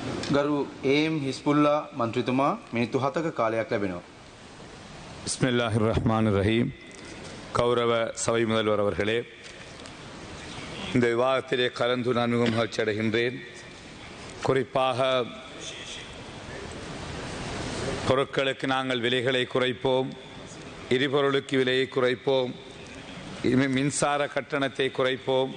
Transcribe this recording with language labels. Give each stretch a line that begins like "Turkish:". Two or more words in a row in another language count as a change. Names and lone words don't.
Sinhala: ගරු ඒම් හිස්පුල්ලා මන්ත්‍රීතුමා මිනිත්තු 7ක කාලයක් ලැබෙනවා.
Arabic: بسم الله الرحمن الرحيم.
Tamil: கௌரவ சபை முதல்வர் அவர்களே, இந்த விவாதத்திலே கலந்து நான் மிகவும் மகிழ்ச்சி அடைகின்றேன். குறிப்பாக பொருட்களுக்கு நாங்கள் விலைகளை குறைப்போம், எரிபொருளுக்கு விலையை குறைப்போம், மின்சார கட்டணத்தை குறைப்போம்,